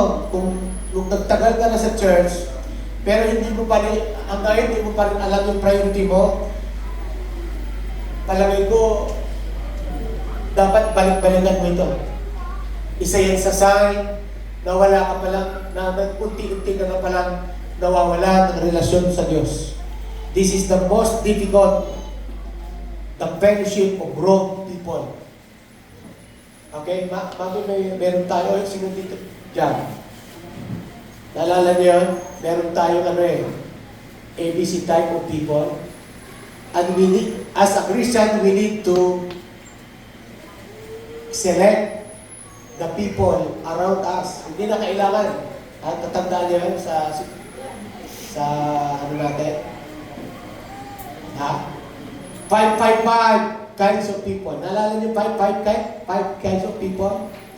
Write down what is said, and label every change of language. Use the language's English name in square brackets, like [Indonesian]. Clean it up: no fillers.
[Filipino] Kung nagtagal ka na sa church, pero hindi mo pa rin, hindi mo pa rin alam yung priority mo, palagay ko, dapat balik-balikan mo ito. Isa yan sa sign na wala ka palang, na unti-unti ka na palang nawawala ng relasyon sa Diyos. [English] This is the most difficult, the fellowship of wrong people. [Filipino] Okay? Meron tayo, sino dito? Diyan. Naalala niyo yun? Meron tayo ABC type of people. [English] And we need, as a Christian, we need to select the people around us. [Filipino] Hindi na kailangan. At tatandaan niyo yun sa ano natin? [English] 555 kinds of people. [Filipino] Naalala niyo 5 kinds of people?